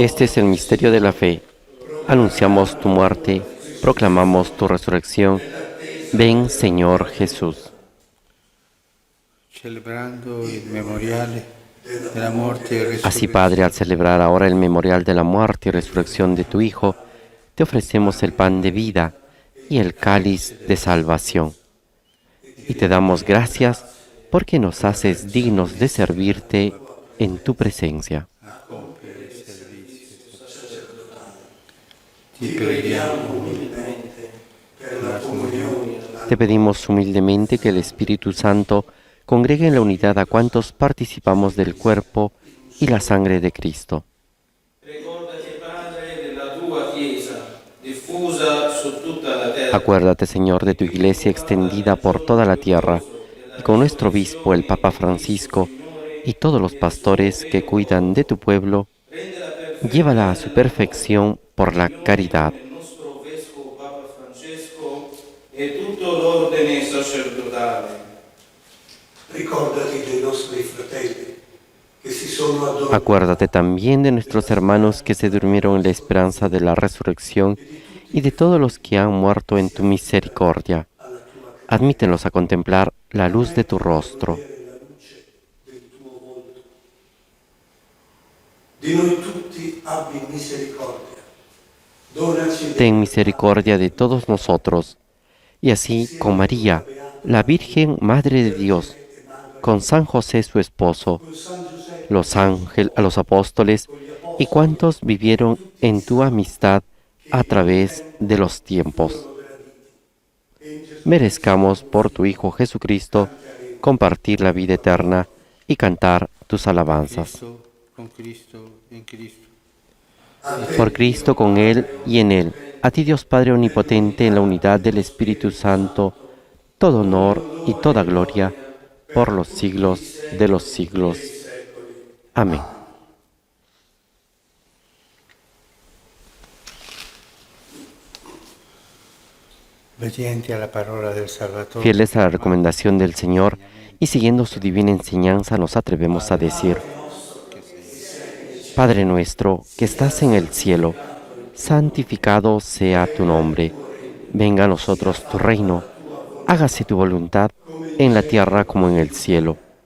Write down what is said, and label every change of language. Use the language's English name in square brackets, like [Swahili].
[Spanish] Este es el misterio de la fe. Anunciamos tu muerte, proclamamos tu resurrección. Ven, Señor Jesús. [Italian] Celebrando il memoriale della morte e [Spanish] Así, [Italian] resurrezione [Spanish] Padre, al celebrar ahora el memorial de la muerte y resurrección de tu Hijo, te ofrecemos el pan de vida y el cáliz de salvación. Y te damos gracias porque nos haces dignos de servirte en tu presencia. [Italian] ti preghiamo umilmente per la comunione. [Spanish] Te pedimos humildemente que el Espíritu Santo congregue en la unidad a cuantos participamos del cuerpo y la sangre de Cristo. [Italian] Ricordati, Padre, della tua Chiesa, diffusa su tutta la terra. [Spanish] Acuérdate, Señor, de tu Iglesia extendida por toda la tierra, y con nuestro obispo, el Papa Francisco, y todos los pastores que cuidan de tu pueblo, llévala a su perfección por la caridad. [Italian] Il nostro Vescovo Papa Francesco e tutto l'ordine sacerdotale. Ricordati dei nostri fratelli che si sono addormentati [Spanish] Acuérdate también de nuestros hermanos que se durmieron en la esperanza de la resurrección y de todos los que han muerto en tu misericordia. Admítelos a contemplar la luz de tu rostro. [Italian] di noi tutti abbi misericordia. Donaci [Spanish] Ten misericordia de todos nosotros. Y así, con María, la Virgen Madre de Dios, con San José su esposo, los ángeles, a los apóstoles y cuantos vivieron en tu amistad a través de los tiempos. Merezcamos por tu Hijo Jesucristo compartir la vida eterna y cantar tus alabanzas. [Italian] Con Cristo, in Cristo. [Spanish] Por Cristo, con Él y en Él, a ti Dios Padre Omnipotente, en la unidad del Espíritu Santo, todo honor y toda gloria por los siglos de los siglos. Amén. [Italian] Obbedienti alla parola del Salvatore. [Spanish] Fieles a la recomendación del Señor y siguiendo su divina enseñanza, nos atrevemos a decir: Padre nuestro que estás en el cielo, santificado sea tu nombre. Venga a nosotros tu reino. Hágase tu voluntad en la tierra como en el cielo.